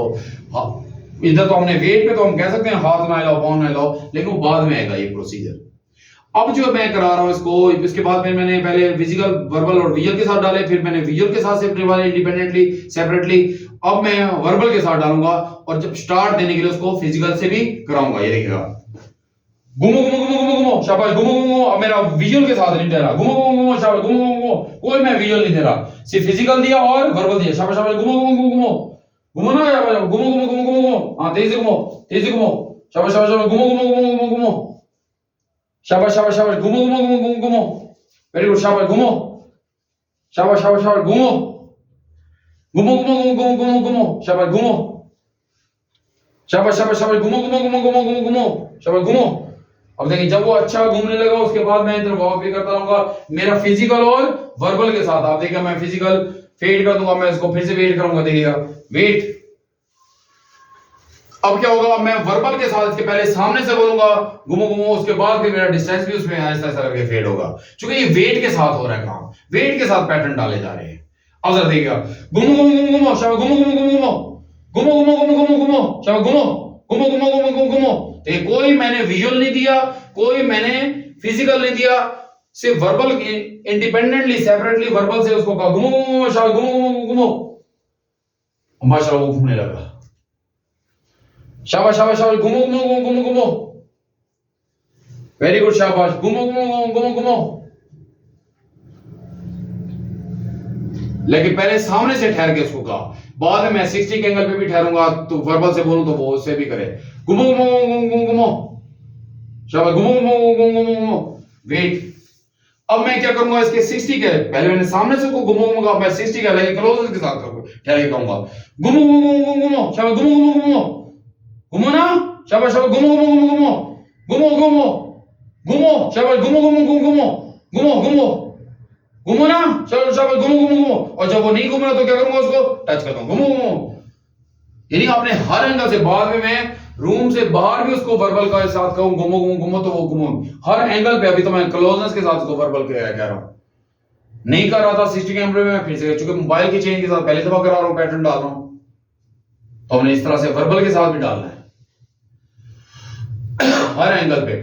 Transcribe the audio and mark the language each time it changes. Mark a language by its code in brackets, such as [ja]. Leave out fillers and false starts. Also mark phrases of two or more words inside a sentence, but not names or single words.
[hi] इधर तो हमने वेट पे तो हम कह सकते हैं हाथ ना हिलाओ, पाँव ना हिलाओ, लेकिन वो बाद में आएगा ये प्रोसीजर। अब जो मैं करा रहा हूं इसको, इसके बाद में मैंने पहले [en] physical, verbal [hi] और विजुअल के साथ डाले, फिर मैंने विजुअल के साथ सेपरेट वाले [en] independently separately, [hi] अब मैं वर्बल के साथ डालूंगा और जब स्टार्ट देने के लिए उसको फिजिकल से भी कराऊंगा। ये देखिएगा, घूमो घूमो घूमो घूमो घूमो, शाबाश, घूमो घूमो। अब मेरा विजुअल के साथ नहीं दे रहा, घूमो घूमो घूमो, शाबाश, घूमो घूमो, कोई मैं विजुअल नहीं दे रहा, सिर्फ फिजिकल दिया और वर्बल दिया, शाबाश शाबाश, घूमो घूमो घूमो घूमो, घूमो ना, शाबाश, घूमो घूमो घूमो घूमो घूमो, हाँ तेजी से घूमो, तेजी से घूमो, शाबाश शाबाश शाबाश, घूमो घूमो घूमो घूमो घूमो, शाबाश शाबाश शाबाश, घूमो घूमो घूमो घूमो घूमो, [en] very good, [hi] शाबाश, घूमो, शाबाश शाबाश शाबाश, घूमो घूमो घूमो घूमो घूमो घूमो घूमो, शाबाश, घूमो, शाबाश शाबाश शाबाश, घूमो घूमो घूमो घूमो घूमो घूमो, शाबाश, घूमो। अब देखिए जब वो अच्छा घूमने लगा उसके बाद मैं इधर वॉक भी करता रहूंगा, मेरा फिजिकल और वर्बल के साथ। आप देखिएगा मैं [en] physical fade [hi] कर दूंगा, मैं इसको फिर से वेट करूंगा, देखिएगा वेट। अब क्या होगा, मैं वर्बल के साथ इसके पहले सामने से बोलूंगा गुमो गुमो, उसके बाद फिर मेरा डिस्टेंस भी उसमें ऐसा ऐसा करके फेड होगा, क्योंकि ये वेट के साथ हो रहा है काम, वेट के साथ पैटर्न डाले जा रहे हैं। अब जरा देखिएगा, गुमो गुमो गुमो गुमो, शाबाश, गुमो गुमो गुमो गुमो, गुमो गुमो गुमो गुमो गुमो, शाबाश, गुमो गुमो गुमो गुमो गुमो गुमो। तो कोई मैंने विजुअल नहीं दिया, कोई मैंने फिजिकल नहीं दिया, सिर्फ [en] verbal independently separately verbal [hi] से उसको कहा गुमो गुमो, शाबाश, गुमो गुमो गुमो, माशाल्लाह वो घूमने लगा। शाबाश शाबाश शाबाश, घुमो घुमो घुमो घुमो घुमो, [en] very good, [hi] शाबाश, घुमो घुमो घुमो घुमो। लेकिन पहले सामने से ठहर के उसको कहा, बाद में मैं 60 के एंगल पे भी ठहरूंगा, तो वर्बल से बोलूं तो वो उससे भी करे, घुमो घुमो घुमो घुमो, शाबाश, घुमो घुमो घुमो घुमो, वेट। अब मैं क्या करूंगा, इसके 60 के पहले मैंने सामने से को घुमो घुमो कहा, मैं 60 के लेकिन क्लोज के साथ करूंगा, ठहर के कहूंगा घुमो घुमो घुमो, शाबाश, घुमो घुमो घुमो घुमो ना, शाबाश शाबाश, घुमो घुमो घुमो घुमो घुमो घुमो घुमो, शाबाश, घुमो घुमो घुमो घुमो घुमो घुमो घुमो ना, शाबाश शाबाश, घुमो घुमो घुमो। और जब वो नहीं घूम रहा तो क्या करूंगा, उसको टच करता हूं, घुमो घुमो। यानी आपने हर एंगल से, बाद में मैं रूम से बाहर भी उसको वर्बल के साथ कहूं घुमो घुमो घुमो तो वो घुमो, हर एंगल पे। अभी तो मैं क्लोजनेस के साथ उसको वर्बल कह रहा हूं, नहीं कर रहा था 60 कैमरे में, फिर से चूंकि मोबाइल की चेंज के साथ पहले दफा करा रहा हूं, पैटर्न डाल रहा हूं, तो हमने इस तरह से वर्बल के साथ भी डालना है हर एंगल पे।